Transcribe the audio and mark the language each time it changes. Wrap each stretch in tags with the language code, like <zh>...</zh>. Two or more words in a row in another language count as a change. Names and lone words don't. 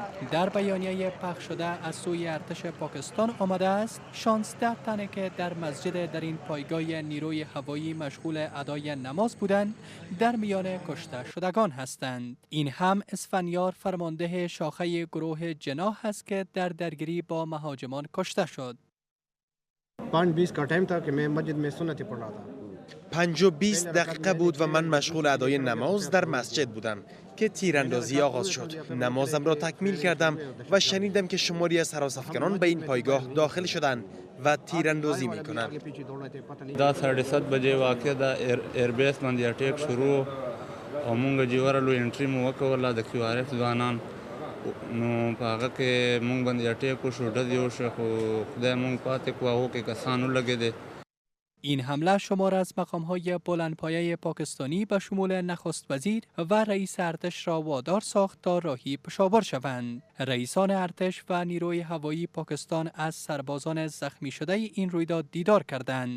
<fa>در بیانیه پخش شده از سوی ارتش پاکستان آمده است 16 تنه که در مسجد در این پایگاه نیروی هوایی مشغول ادای نماز بودند در میان کشته شدگان هستند. این هم اسفندیار فرمانده شاخه گروه جناح است که در درگیری با مهاجمان کشته شد.</fa> <ur>5:20 کا ٹائم تھا کہ میں مسجد میں سنتیں پڑھ رہا تھا.</ur> <fa>5:20 دقیقه بود و من مشغول ادای نماز در مسجد بودم که تیراندازی آغاز شد. نمازم را تکمیل کردم و شنیدم که شماری از هراس‌افکنان به این پایگاه داخل شدند و تیراندازی می‌کنند.</fa> <ps>دا 7:30 بجې واقع دا ایربیس باندې اټیک شروع او مونږ جوړلو انټری مو وکوله د QRF ځوانان نو په هغه کې مونږ باندې اټیک وشو ډزې وشوه خو خدای مونږ پاتې کړو هغو کې کسان ولګېدې.</ps> <fa>این حمله شمار از مقام‌های بلندپایه پاکستانی به شمول نخست وزیر و رئیس ارتش را وادار ساخت تا راهی پشاور شوند. رئیسان ارتش و نیروی هوایی پاکستان از سربازان زخمی شده این رویداد دیدار کردند.</fa>